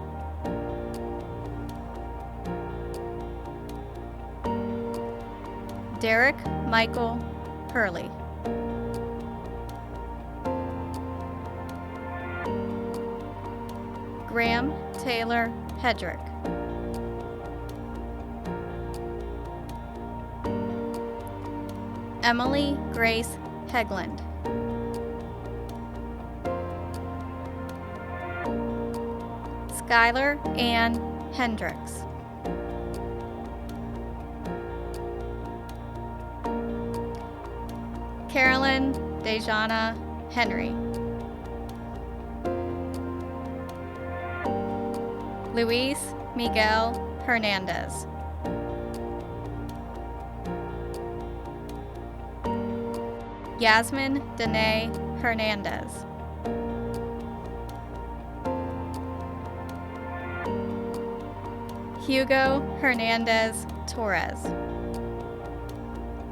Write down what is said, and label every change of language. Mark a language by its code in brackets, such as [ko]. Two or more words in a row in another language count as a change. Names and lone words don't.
[en] Derek Michael Hurley. Graham Taylor Hedrick. Emily Grace Hegland. Skylar Ann Hendricks. Carolyn Dejana Henry. Luis Miguel Hernandez. Yasmin Danae Hernandez. Hugo Hernandez Torres.